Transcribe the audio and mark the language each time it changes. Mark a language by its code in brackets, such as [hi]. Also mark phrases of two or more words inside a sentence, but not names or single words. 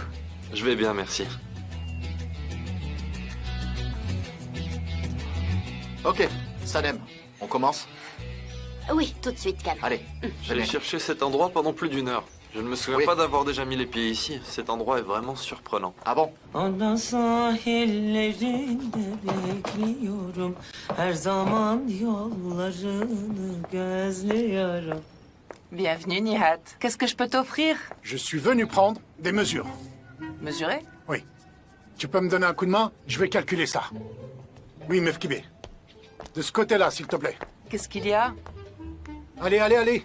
[fr] Je vais bien, merci. Ok, Sanem, on commence? Oui, tout de suite, Khan. Allez, J'ai cherché cet endroit pendant plus d'1 heure. Je ne me souviens pas d'avoir déjà mis les pieds ici. Cet endroit est vraiment surprenant. Ah bon? [tr] Ada sahillerinde bekliyorum. Her zaman yollarını gözlüyorum. [fr] Bienvenue, Nihat. Qu'est-ce que je peux t'offrir? Je suis venu prendre des mesures. Mesurer? Oui. Tu peux me donner un coup de main? Je vais calculer ça. Oui, Mefkibé. De ce côté-là, s'il te plaît. Qu'est-ce qu'il y a? Allez, allez, allez.